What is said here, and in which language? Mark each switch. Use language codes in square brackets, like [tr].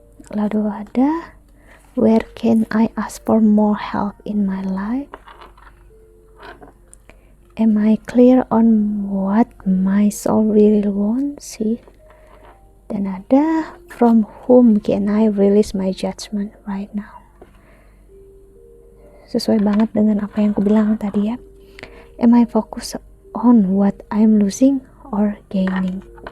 [id] Lalu ada [en] where can I ask for more help in my life? Am I clear on what my soul really wants? See? [id] Dan ada [en] from whom can I release my judgment right now? [id] Sesuai banget dengan apa yang aku bilang tadi ya. [en] Am I focused on what I'm losing or gaining?